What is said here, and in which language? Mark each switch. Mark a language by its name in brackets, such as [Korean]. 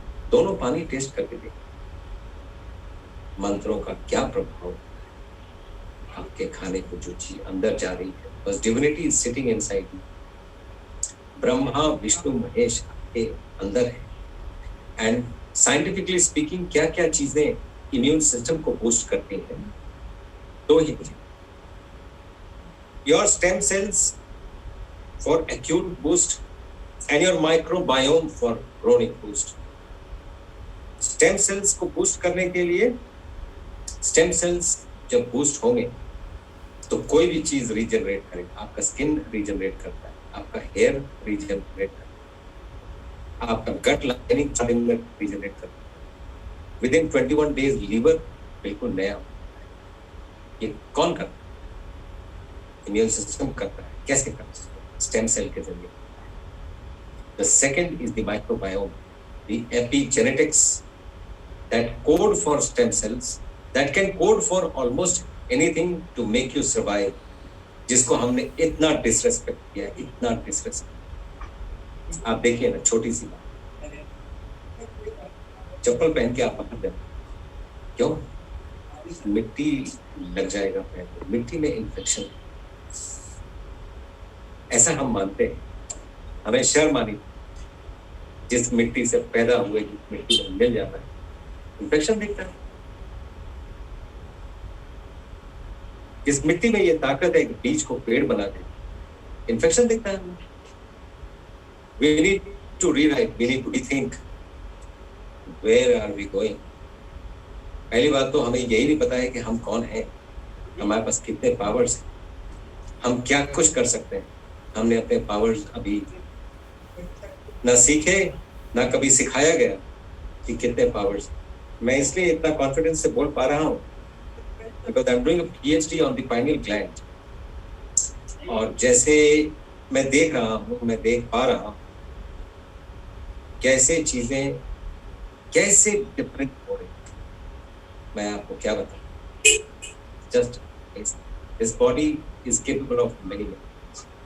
[Hindi] दोनों पानी टेस्ट करके देखें. मंत्रों का क्या प्रभाव आपके खाने को जो चीज अंदर जा रही है. बस [English] Divinity is sitting inside you. [Hindi] Brahma Vishnu Mahesh आपके अंदर है. [English] and scientifically speaking [Hindi] क्या क्या चीजें इम्यून सिस्टम को बूस्ट करती हैं? 2 ही चीजें. [English] Your stem cells for acute boost and your microbiome for chronic boost. [Hindi] Stem cells को boost करने के लिए, stem cells जब boost होंगे तो कोई भी चीज regenerate करेगा. आपका skin regenerate करता है, आपका hair regenerate करता है, आपका gut lining regenerate करता है. [English] Within 21 days [Hindi] liver बिल्कुल नया होता है. ये कौन करता है? Immune system करता है. कैसे करता है? Stem cell के जरिए. [English] The second is the microbiome, the epigenetics that code for stem cells, that can code for almost anything to make you survive. [Hindi] जिसको हमने इतना disrespect किया, इतना disrespect. आप देखिए ना, छोटी सी बात, चप्पल पहन के आप बाहर जाए, क्यों? मिट्टी लग जाएगा पैर को. मिट्टी में इन्फेक्शन, ऐसा हम मानते हैं. हमें शर्म आनी, जिस मिट्टी से पैदा हुए, जिस मिट्टी में मिल जाता है, इन्फेक्शन दिखता है. जिस मिट्टी में ये ताकत है कि बीज को पेड़ बना दे, इन्फेक्शन दिखता है. [English] We need to rewrite, we need to rethink. Where are we going? [Hindi] पहली बात तो हमें यही नहीं पता है कि हम कौन हैं, हमारे पास कितने पावर्स हैं, हम क्या कुछ कर सकते हैं. हमने अपने पावर्स अभी ना सीखे, ना कभी सिखाया गया कि कितने पावर्स. मैं इसलिए इतना कॉन्फिडेंस से बोल पा रहा हूँ [English] because I'm doing a PhD on the pineal gland. [Hindi] और जैसे मैं देख रहा हूँ, मैं देख पा रहा हूँ कैसे चीजें कैसे डिफरेंट हो रही. मैं आपको क्या बताऊँ, [English] Just this body is capable of many things.